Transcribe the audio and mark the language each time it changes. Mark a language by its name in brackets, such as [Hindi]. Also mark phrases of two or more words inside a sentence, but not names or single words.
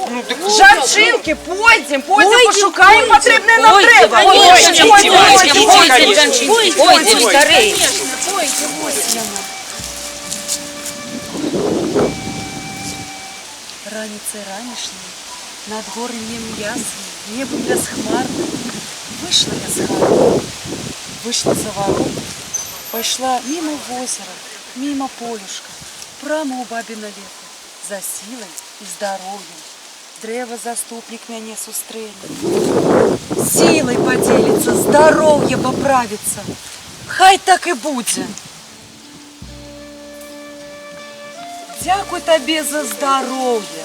[Belarusian] Жанчынкі, пойдзем, пашукаем патрэбнае нам трэба. Пойдзем скорей. Раніцай ранішняй, над горнем ясным, небом бясхмарным, вышла я з хаты, вышла за ворот, пайшла мимо возера, [Russian] мимо полюшка, прямо [Belarusian] у бабіна лета, за сілай і здароўем. Дрэва заступнік мяне сустрэне. Сілай падзеліцца, здароўе паправіцца. Хай так і будзе. Дякуй табе за здароўе.